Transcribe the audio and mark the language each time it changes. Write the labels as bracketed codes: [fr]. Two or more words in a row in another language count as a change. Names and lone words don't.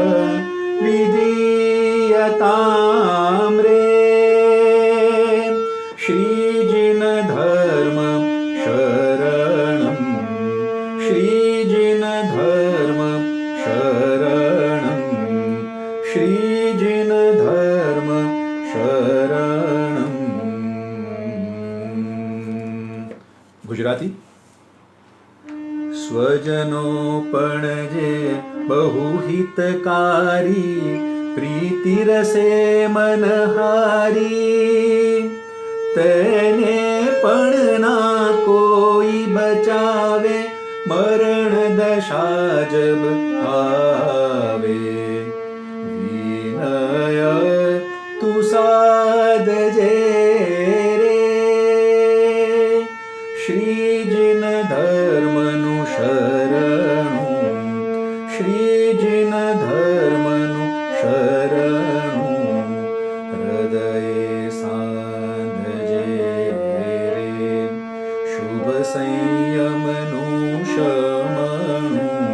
[sa] विधीयतां रे श्रीजिन धर्म शरणं श्रीजिन धर्म शरणं श्रीजिन धर्म शरणं. [gu] गुजराती. સ્વજનો પણ જે બહુહિતકારી પ્રીતિરસે મનહારી તેને પણ ના કોઈ બચાવે મરણ દશા જબ આવે વિનય તું સાધજે રે શ્રીજીન ધર્મનું શરણું શ્રીજીન ધર્મનું શરણું હૃદયે સાંધજે રે શુભ સંયમનું શમણું